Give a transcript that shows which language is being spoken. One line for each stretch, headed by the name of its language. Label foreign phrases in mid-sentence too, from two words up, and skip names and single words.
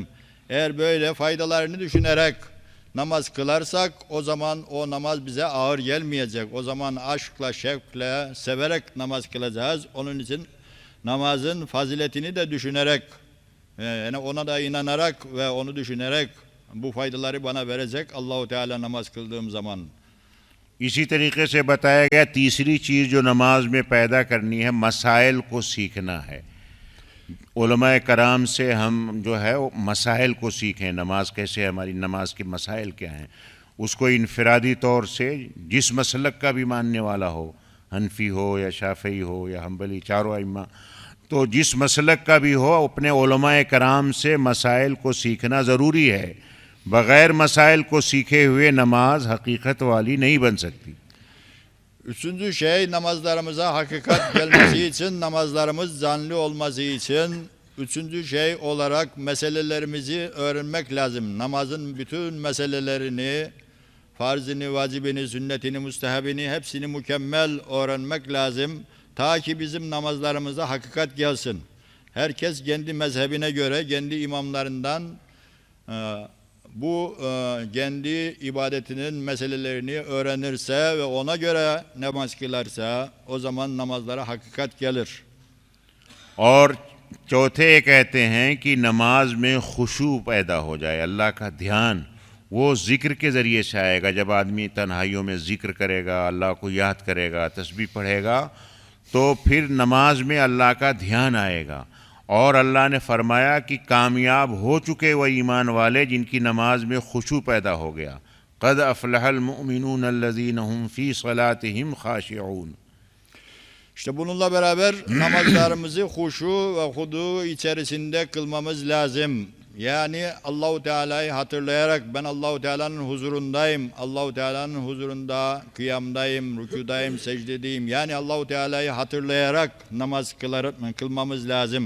Turkish: Eğer böyle faydalarını düşünerek namaz kılarsak o zaman o namaz bize ağır gelmeyecek. O zaman aşkla, şevkle, severek namaz kılacağız. Onun için namazın faziletini de düşünerek, yani ona da inanarak ve onu düşünerek bu faydaları bana verecek Allahu Teala namaz kıldığım zaman.
Hindi: इसी तरीके से बताया गया तीसरी चीज़ जो नमाज में पैदा करनी है मसाइल को सीखना है। उलमाए कराम से हम जो है वो मसाइल को सीखें, नमाज कैसे, हमारी नमाज के मसाइल क्या हैं, उसको इनफरादी तौर से जिस मसलक का भी मानने वाला हो, हनफी हो या शाफी हो या हम्बली, चारों अइम्मा, तो जिस मसलक का भी हो अपने उलमाए कराम से मसाइल को सीखना ज़रूरी है। बग़ैर मसाइल को सीखे हुए नमाज हकीकत वाली नहीं बन सकती।
Turkish: Üçüncü şey, namazlarımıza hakikat gelmesi için, namazlarımız canlı olması için üçüncü şey olarak meselelerimizi öğrenmek lazım. Namazın bütün meselelerini, farzını, vacibini, sünnetini, müstehebini hepsini mükemmel öğrenmek lazım. Ta ki bizim namazlarımıza hakikat gelsin. Herkes kendi mezhebine göre, kendi imamlarından bu kendi ibadetinin meselelerini öğrenirse ve ona göre namaz kılarsa o zaman namazlara hakikat gelir.
Hindi: और चौथे ये कहते हैं कि नमाज में खुशू पैदा हो जाए, अल्लाह का ध्यान वो ज़िक्र के ज़रिए से आएगा। जब आदमी तन्हाइयों में ज़िक्र करेगा, अल्लाह को याद करेगा, तस्बीह पढ़ेगा, तो फिर नमाज में अल्लाह का ध्यान आएगा। और अल्लाह ने फरमाया कि कामयाब हो चुके वह ईमान वाले जिनकी नमाज में खुशू पैदा हो गया।
Arabic: قد أفلح المؤمنون الذين هم في صلاتهم خاشعون.
Turkish: İşte bununla beraber namazlarımızı huşu ve hudu içerisinde kılmamız lazım. Yani Allahu Teala'yı hatırlayarak ben Allahu Teala'nın huzurundayım. Allahu Teala'nın huzurunda kıyamdayım, rükûdayım, secdedeyim. Yani Allahu Teala'yı hatırlayarak namaz kılmamız lazım.